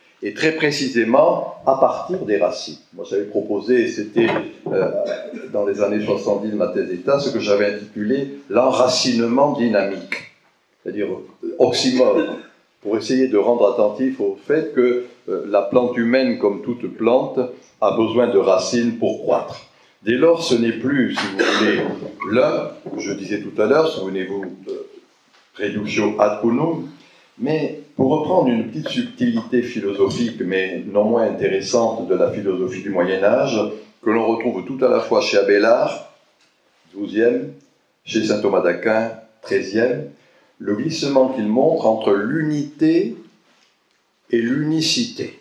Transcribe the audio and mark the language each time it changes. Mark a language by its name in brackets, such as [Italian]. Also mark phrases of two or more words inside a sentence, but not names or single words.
[French] Et très précisément, à partir des racines. Moi, j'avais proposé, et c'était dans les années 70 de ma thèse d'État, ce que j'avais intitulé l'enracinement dynamique, c'est-à-dire oxymore, pour essayer de rendre attentif au fait que la plante humaine, comme toute plante, a besoin de racines pour croître. Dès lors, ce n'est plus, si vous voulez, l'un, je disais tout à l'heure, souvenez-vous, [Latin] reductio ad unum, [French] mais pour reprendre une petite subtilité philosophique, mais non moins intéressante de la philosophie du Moyen-Âge, que l'on retrouve tout à la fois chez Abélard, 12e, chez saint Thomas d'Aquin, 13e, le glissement qu'il montre entre l'unité et l'unicité.